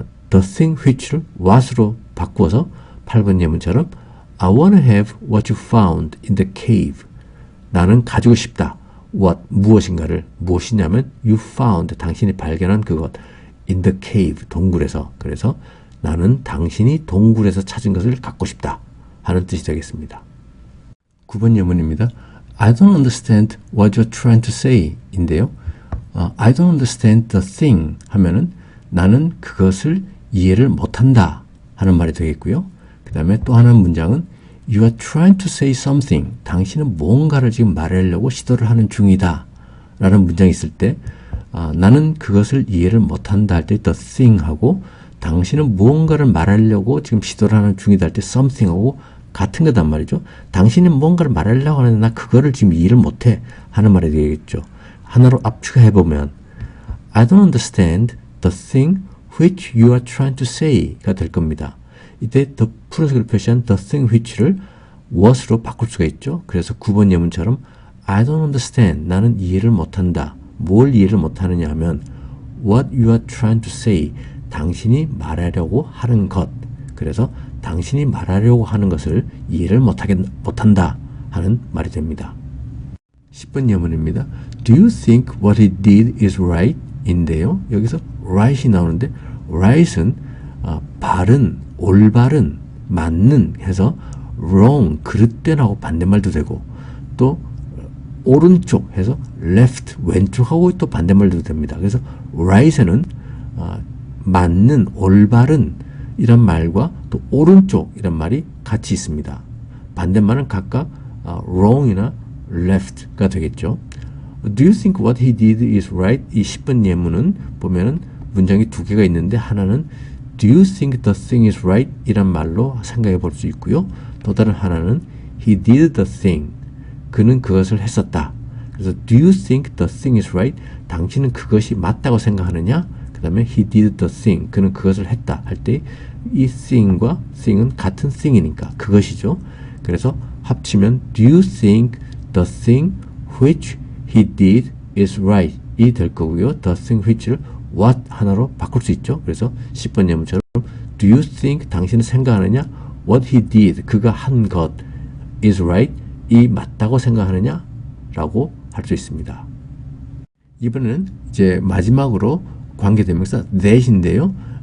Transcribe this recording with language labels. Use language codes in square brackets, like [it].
[en] the thing which를 what으로 바꾸어서 [ko] 8번 예문처럼 [en] I want to have what you found in the cave. [ko] 나는 가지고 싶다. what, 무엇인가를, 무엇이냐면 you found, 당신이 발견한 그것. [en] in the cave, [ko] 동굴에서. 그래서 나는 당신이 동굴에서 찾은 것을 갖고 싶다 하는 뜻이 되겠습니다. 9번 예문입니다. [en] I don't understand what you're trying to say [ko] 인데요. [en] I don't understand the thing [ko] 하면은 나는 그것을 이해를 못한다 하는 말이 되겠고요. 그 다음에 또 하나의 문장은 [en] You are trying to say something. [ko] 당신은 뭔가를 지금 말하려고 시도를 하는 중이다 라는 문장이 있을 때 나는 그것을 이해를 못한다 할 때 the thing 하고 당신은 무언가를 말하려고 지금 시도를 하는 중이다 할 때 something 하고 같은 거단 말이죠. 당신은 뭔가를 말하려고 하는데 나 그거를 지금 이해를 못해 하는 말이 되겠죠. 하나로 압축해보면 [en] I don't understand the thing which you are trying to say가 될 겁니다. [ko] 이때 더 푸른색으로 표시한 the thing which를 what으로 바꿀 수가 있죠. 그래서 9번 예문처럼 [en] I don't understand. [ko] 나는 이해를 못한다. 뭘 이해를 못하느냐 하면 [en] what you are trying to say. [ko] 당신이 말하려고 하는 것. 그래서 당신이 말하려고 하는 것을 이해를 못한다 하는 말이 됩니다. 10번 예문입니다. [en] Do you think what he did is right? [ko] 인데요. 여기서 right이 나오는데 right은 바른, 올바른, 맞는 해서 wrong, 그릇된하고 반대말도 되고 또 오른쪽 해서 left, 왼쪽하고 또 반대말도 됩니다. 그래서 right에는 맞는, 올바른 이란 말과 또 오른쪽 이란 말이 같이 있습니다. 반대말은 각각 wrong이나 left가 되겠죠. [en] Do you think what he did is right? [ko] 이 10번 예문은 보면은 문장이 두 개가 있는데 하나는 [en] Do you think the thing is right? [ko] 이란 말로 생각해 볼 수 있고요. [en] 또 다른 하나는 He did the thing. [ko] 그는 그것을 했었다. [en] 그래서 Do you think the thing is right? [ko] 당신은 그것이 맞다고 생각하느냐? 그 다음에 [en] He did the thing. [ko] 그는 그것을 했다. 할 때 이 thing과 thing은 같은 thing이니까 그것이죠. 그래서 합치면 [en] Do you think the thing which he did is right [ko] 이 될 거고요. The thing which를 what 하나로 바꿀 수 있죠. 그래서 10번 예문처럼 [en] Do you think [ko] 당신은 생각하느냐? [en] What he did [ko] 그가 한 것 [en] is right [ko] 이 맞다고 생각하느냐? 라고 할 수 있습니다. 이번에는 이제 마지막으로 관계대명사 that인데요.